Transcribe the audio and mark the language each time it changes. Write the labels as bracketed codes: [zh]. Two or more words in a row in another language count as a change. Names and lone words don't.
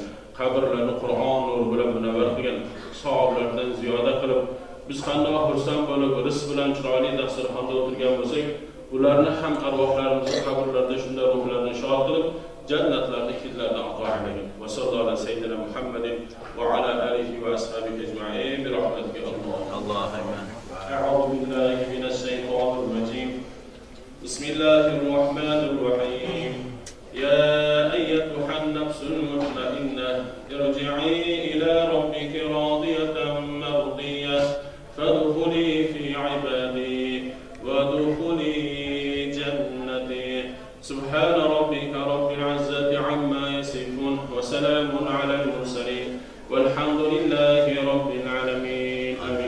[uz] Qabrlarni Qur'on nuri bilan munavvar qilgan savoblardan ziyoda qilib, biz qanday xursand bo'lib, rizq bilan chiroyli dasturxonda o'tirgan bo'lsak, ularni ham arvohlarimizni qabrlarda shunday ruhlarni shod qilib, jannatlarni hidlardan ato aylagin. [ar] وصلى الله عليه سيدنا محمد وعلى آله وأصحابه أجمعين برحمتك اللهم. أعوذ بالله من الشيطان الرجيم. بسم الله الرحمن الرحيم. يا أيتها النفس المطمئنة ارجعي إلى ربك راضية مرضية فادخلي في عبادي وادخلي جنتي سبحان ربك رب العزة عما يصفون وسلام على المرسلين والحمد لله رب العالمين آمين.